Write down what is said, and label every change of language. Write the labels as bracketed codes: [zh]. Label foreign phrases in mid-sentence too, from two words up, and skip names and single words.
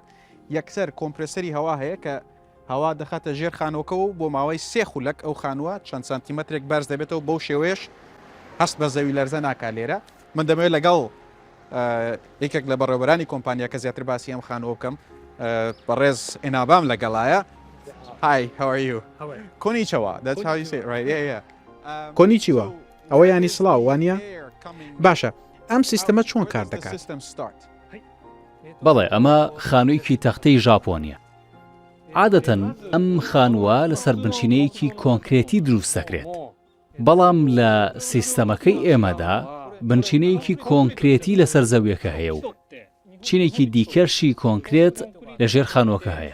[ckb] یەکسەر کۆمپرسەری هەوا هەیە کە هەوا دەخاتە ژێر خانووەکەەوە و بۆ ماوەی 3 خولەک ئەو خانووە چەند سانتیمەترێک بەرز دەبێتەوە بەو شێوەیەش هەست بە زەوی لەرزە ناکات. لێرە من دەمەوێت لەگەڵ یەکێک لە بەڕێوەبەرانی کۆمپانیاکە زیاتر باسی ئەم خانووە بکەم. بەڕێز ئێنابام لەگەڵایە. [en] Hi, how are you? Konnichiwa. That's how you say it, right? Yeah. Konnichiwa. [ckb] ئەوە ینی سڵاو وانە؟ باشە، ئەم سیستەمە چۆن کار دەکات؟ بەڵێ ئەمە خانوویەکی تەختەی ژاپۆنیە. عادەتەن ئەم خانووە لەسەر بنشینەیەکی کۆنکرێتی دروست دەکرێت. بەڵام لە سیستەمەکەی ئێمەدا بنشینەیەکی کۆنکرێتی لەسەر زەویەکە هەیە و چینێکی دیکەرشی کۆنکرێت لەژێر خانووەکە هەیە.